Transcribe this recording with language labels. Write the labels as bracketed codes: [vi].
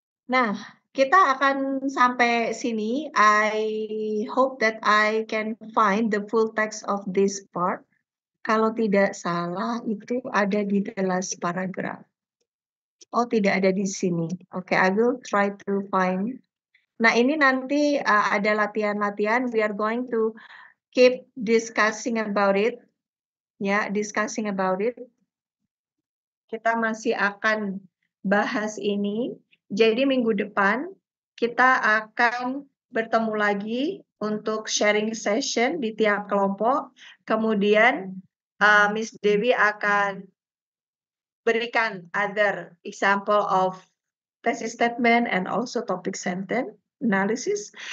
[id] Nah, kita akan sampai sini. [en] I hope that I can find the full text of this part. [id] Kalau tidak salah, itu ada di [en] the last paragraph. [id] Oh, tidak ada di sini. Oke, [en] I will try to find. [id] Nah, ini nanti ada latihan-latihan. [en] We are going to keep discussing about it. Ya, discussing about it. [id] Kita masih akan bahas ini. Jadi minggu depan kita akan bertemu lagi untuk sharing session di tiap kelompok. Kemudian Miss Dewi akan berikan [en] other example of thesis statement and also topic sentence analysis.